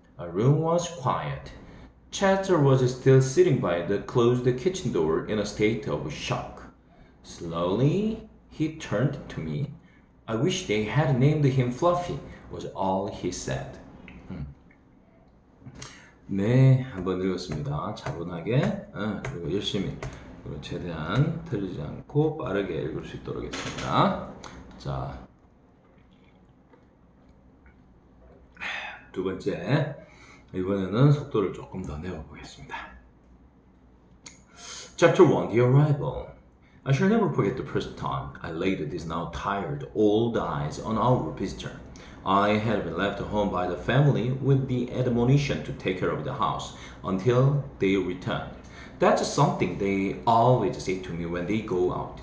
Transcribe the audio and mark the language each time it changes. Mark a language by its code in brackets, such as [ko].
[en] Our room was quiet. Cheddar was still sitting by the closed kitchen door in a state of shock. Slowly, he turned to me. "I wish they had named him Fluffy," was all he said. [ko] 네, 한번 읽었습니다. 차분하게, 그리고 열심히, 그리고 최대한 틀리지 않고 빠르게 읽을 수 있도록 하겠습니다. 자, 두 번째, 이번에는 속도를 조금 더 내어보겠습니다. [en] Chapter 1, The Arrival. I shall never forget the first time I laid these now tired old eyes on our visitor. I had been left home by the family with the admonition to take care of the house until they returned. That's something they always say to me when they go out.